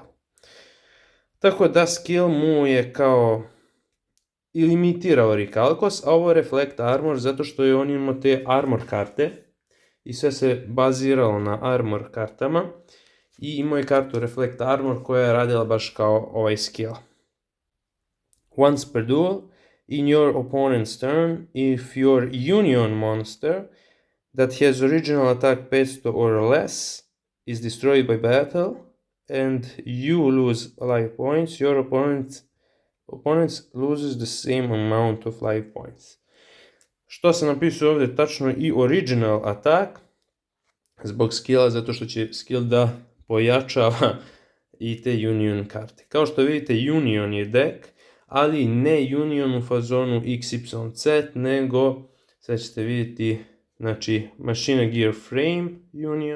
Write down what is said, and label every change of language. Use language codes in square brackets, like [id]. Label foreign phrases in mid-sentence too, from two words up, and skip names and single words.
[bs] Tako da skill mu je kao ilimitira Orichalcos, a ovo je Reflect Armor zato što je on imao te armor karte i sve se baziralo na armor kartama i imao je kartu Reflect Armor koja je radila baš kao ovaj skill. [en] Once per duel, in your opponent's turn, if your Union monster that has original attack 500 or less is destroyed by battle and you lose life points, your opponent loses the same amount of life points. [bs] Što sam napisao ovdje tačno i [en] original attack [bs] zbog skilla, zato što će skill da pojačava i te Union karte. Kao što vidite, Union je deck, ali ne Union u fazonu XYZ, nego sad ćete vidjeti znači Machina Gear Frame Union.